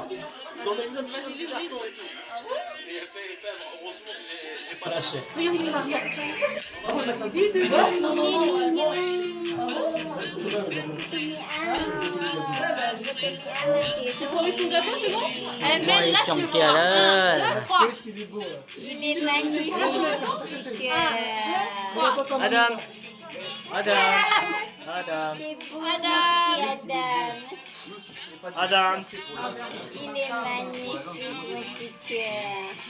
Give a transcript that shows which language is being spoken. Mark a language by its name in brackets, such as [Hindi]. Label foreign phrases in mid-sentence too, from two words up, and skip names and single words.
[French] Vas-y, livre. Heureusement que j'ai pas lâché. Tu prends avec son gâteau, c'est bon? [Vietnamese] Ôi, chồng kia đó [French] 3. Qu'est-ce qu'il est beau là? Il est magnifique. Adam. Adam. Adam. Adam. Il est magnifique, mon petit cœur.